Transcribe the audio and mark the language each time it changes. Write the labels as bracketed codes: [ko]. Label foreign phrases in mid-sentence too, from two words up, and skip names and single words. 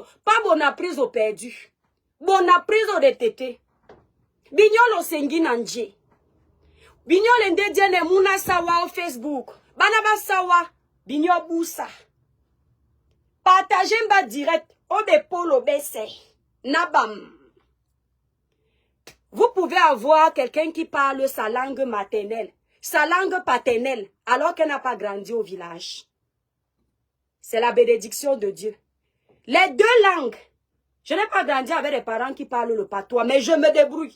[fr] Pas Bonapriso perdu. Bonapriso de Tété. Bignolo Sengi Nanje. Bignol Nde Diane Mouna Sawa au Facebook. Banaba Sawa. Bignol Boussa. Partagez mba direct. Obe Polo Besse. Nabam. Vous pouvez avoir quelqu'un qui parle sa langue maternelle, sa langue paternelle, alors qu'elle n'a pas grandi au village. C'est la bénédiction de Dieu. Les deux langues. Je n'ai pas grandi avec des parents qui parlent le patois, mais je me débrouille.